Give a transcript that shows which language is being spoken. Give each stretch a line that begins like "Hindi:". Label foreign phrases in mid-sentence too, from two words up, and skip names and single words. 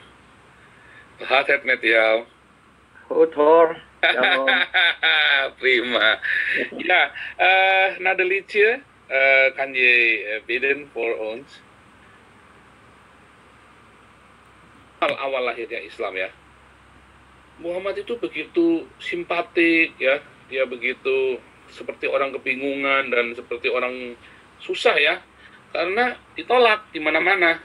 Dutch: Hartet net jou. Goed hoor. Shalom. Prima. Ja, na de liedje kan je bidden voor ons.
Indonesian: Awal lahirnya Islam ya. Muhammad itu begitu simpatik ya. Dia begitu seperti orang kebingungan dan seperti orang susah ya. Karena ditolak di mana-mana.